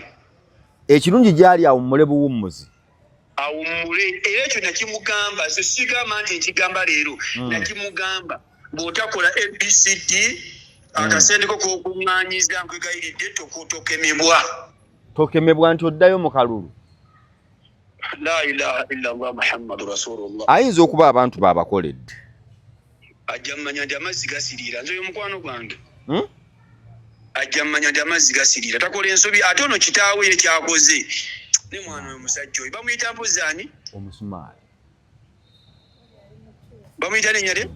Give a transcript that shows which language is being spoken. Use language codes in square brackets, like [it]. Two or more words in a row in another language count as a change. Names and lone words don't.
[lg] ekirungi gyali awumule buwummuzi awumule era ekyo nakimugamba sigamba nti nkigamba leero nakimugamba bw'otakola ABCD akasenteko k'okuŋŋaanyiza nkwegayiridde tokemebwa nti oddayo mu kalulu [ar] لا إله إلا الله محمد رسول الله [lg] ayinza okuba abantu baabakoledde ajja mmanya nti amazzi gasiriira nze oyo mukwano gwange ajja mmanya nti amazzi gasiriira takola ensobi ate ono kitaawe ye kyakoze ne mwana oyo musajja oyo bamuyita mpozi ani omusumaali bamuyita linnya lye